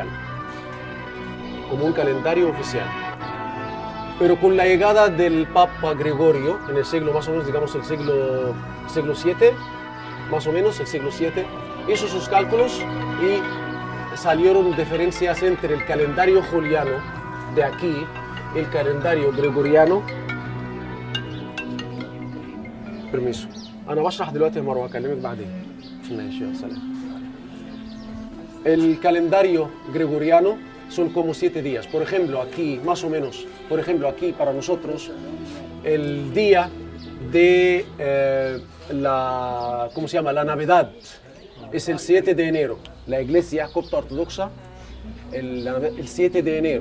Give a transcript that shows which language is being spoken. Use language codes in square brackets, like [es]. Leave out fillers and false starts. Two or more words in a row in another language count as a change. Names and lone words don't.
[es] Como un calendario oficial. Pero con la llegada del Papa Gregorio, en el siglo más o menos, digamos el siglo VII, más o menos el siglo VII, hizo sus cálculos y salieron diferencias entre el calendario juliano de aquí y el calendario gregoriano. Permiso. [ar] أنا بشرح دلوقتي يا مروة أكلمك بعدين. ماشي يا سلام. [es] El calendario gregoriano son como 7 días. Por ejemplo, aquí, más o menos, por ejemplo, aquí para nosotros, el día de ¿cómo se llama? La Navidad es el 7 de enero. La iglesia copta ortodoxa, el 7 de enero.